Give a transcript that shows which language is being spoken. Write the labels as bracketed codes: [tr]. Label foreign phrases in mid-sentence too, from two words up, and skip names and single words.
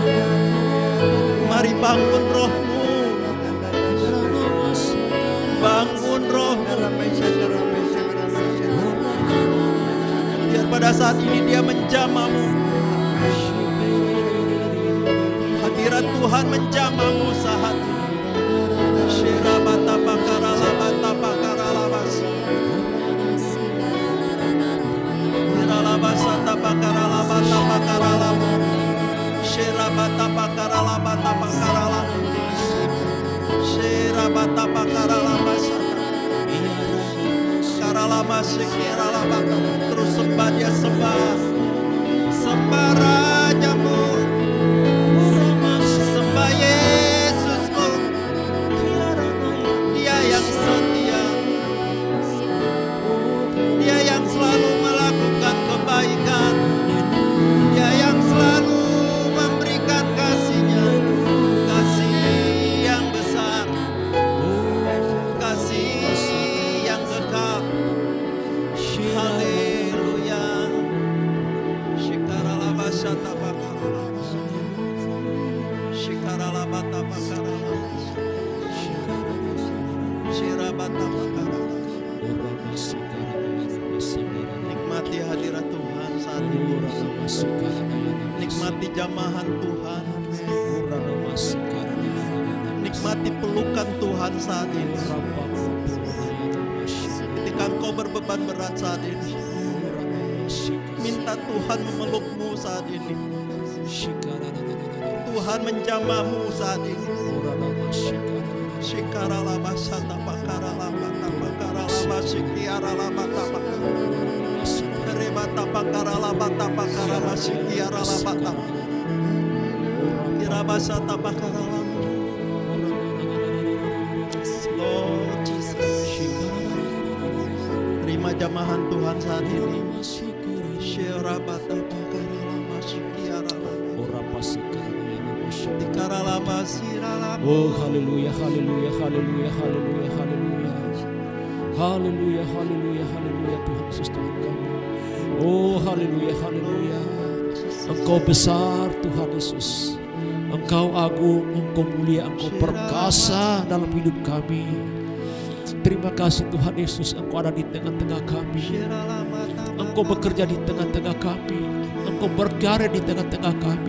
[id] Mari bangun rohmu, bangun rohmu. Biar pada saat ini dia menjamamu. Hadirat Tuhan menjamamu saat ini. Shirabata pakarala bata pakarala bas. Shiralabasata pakarala bata pakarala. Shirabata pakarala bata pakarala. Shirabata pakarala basata. Karala masik kirala bata. Terus sembah dia sembah. Sembah Rajamu. Sembah Yesusmu. Dia yang setia. Dia yang selalu melakukan kebaikan. Dia yang selalu memberikan kasih-Nya. Kasih yang besar. Kasih yang kekal. Haleluya. Shikarala basata bakarala. Shikarala bata bakarala. Shirabata bakarala. Nikmati hadirat Tuhan saat ini. Nikmati jamahan Tuhan. Nikmati pelukan Tuhan saat ini. Ketika engkau berbeban berat saat ini, minta Tuhan memelukmu saat ini. Tuhan menjamamu saat ini. Shikarala basata pakarala bata pakarala basikiarala bata pakarala. Rebata pakarala bata pakarala basikiarala bata. Kirabasata pakarala. [en] Lord Jesus. [id] Terima jamahan Tuhan saat ini. Shirabata pakarala basikiarala. Dikarala basirala. Oh haleluya, haleluya, haleluya, haleluya, haleluya. Haleluya, haleluya, haleluya Tuhan Yesus Tuhan kami. Oh haleluya, haleluya. Engkau besar Tuhan Yesus. Engkau agung, Engkau mulia, Engkau perkasa dalam hidup kami. Terima kasih Tuhan Yesus, Engkau ada di tengah-tengah kami. Engkau bekerja di tengah-tengah kami. Engkau berkarya di tengah-tengah kami.